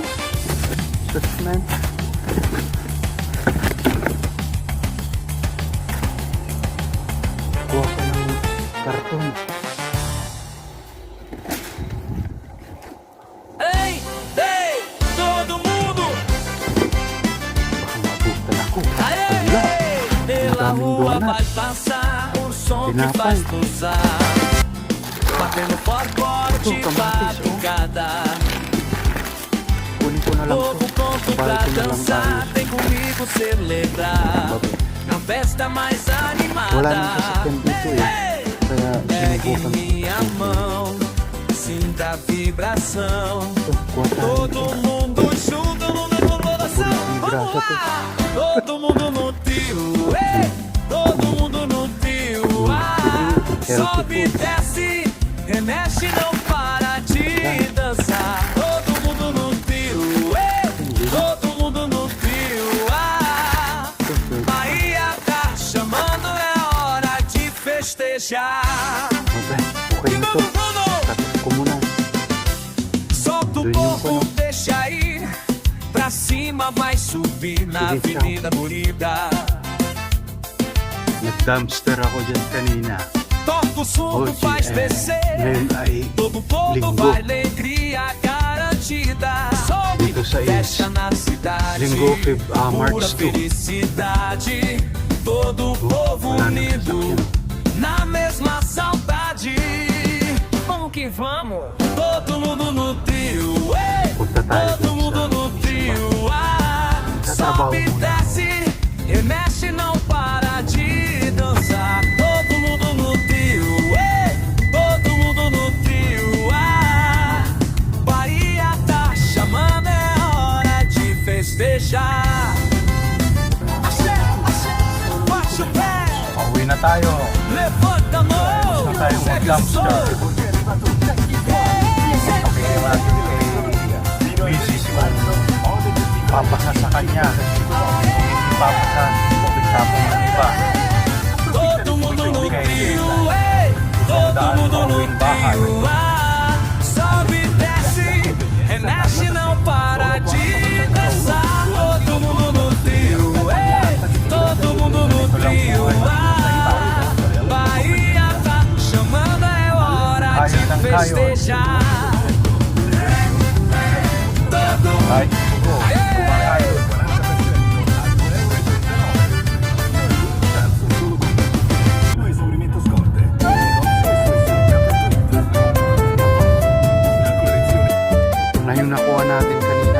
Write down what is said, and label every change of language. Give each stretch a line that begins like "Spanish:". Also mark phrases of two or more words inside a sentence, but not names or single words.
Filipino: Sus man. Kuha ka ng karton.
Portuguese: Hey, hey, todo mundo!
Filipino: Baka maabutan ako.
Portuguese: Aê,
Filipino: Wala.
Portuguese: pela
Filipino: Ang daming
Portuguese: rua
Filipino: donut.
Portuguese: vai passar um som que
Filipino: Tinapay.
Portuguese: faz pulsar, batendo forte
Filipino: Ito, kamatis, oh.
Portuguese: batucada.
Filipino: Kunin ko na lang ito.
Portuguese: Povo pronto
Filipino: Sabay
Portuguese: pra
Filipino: ko na lang
Portuguese: dançar,
Filipino: ayos.
Portuguese: vem comigo celebrar a festa mais
Filipino: Wala nang
Portuguese: animada.
Filipino: sasakyan dito eh. Kaya
Portuguese: Pegue
Filipino: sinubukan
Portuguese: minha mão, sinta a vibração.
Filipino: ito. Kuha tayo
Portuguese: Todo
Filipino: ito.
Portuguese: mundo junto no mesmo coração. Graça, Vamos lá! Todo mundo no trio, ei! Todo mundo no trio, ah! Sobe e desce, remexe, não para de dançar. Todo mundo no trio, ei! Todo mundo no trio, ah! Bahia tá chamando, é hora de festejar.
Filipino: Okay na ito. Tapos ko muna.
Portuguese: Solta o
Filipino: Doon yung
Portuguese: povo,
Filipino: ano.
Portuguese: deixa ir. Pra cima vai subir na
Filipino: Sige, ciao.
Portuguese: Avenida Bonita.
Filipino: Nag-dumpster ako dyan kanina.
Portuguese: Toca o som, Hoje faz é descer.
Filipino: ngayon ay
Portuguese: Todo povo
Filipino: linggo.
Portuguese: vai, alegria garantida. Sobe,
Filipino: Dito sa
Portuguese: fecha
Filipino: Is.
Portuguese: na cidade.
Filipino: Linggo, Pura March 2.
Portuguese: felicidade. Todo povo
Filipino: wala nang
Portuguese: unido
Filipino: sasakyan.
Portuguese: na mesma saudade. Vamos que vamos. Todo mundo no trio, ei!
Filipino: Punta tayo
Portuguese: Todo
Filipino: dun
Portuguese: mundo
Filipino: sa
Portuguese: no trio, ah!
Filipino: Tatrabaho
Portuguese: Sobe e
Filipino: muna.
Portuguese: desce, remexe, não para de dançar. Todo mundo no trio, ei! Todo mundo no trio, ah! Bahia tá chamando, é hora de festejar. Axé, axé, baixa o pé,
Filipino: Pauwi na tayo.
Portuguese: levanta a mão,
Filipino: Gusto tayong
Portuguese: segue o som.
Filipino: mag-dumpster. Pakinggan natin kay Mrs. Papasa sa kanya. Papasa. Pagtapon ng iba.
Portuguese: Todo mundo no trio, ei! Todo mundo no trio, ah! Sobe e desce, remexe, não para de dançar. Todo mundo no trio, ei! Todo mundo no trio, ah! Bahia tá chamando, é hora de festejar. Todo
Filipino: Ay,
Portuguese: mundo,
Filipino: kumakain. Ito na yung nakuha natin kanina.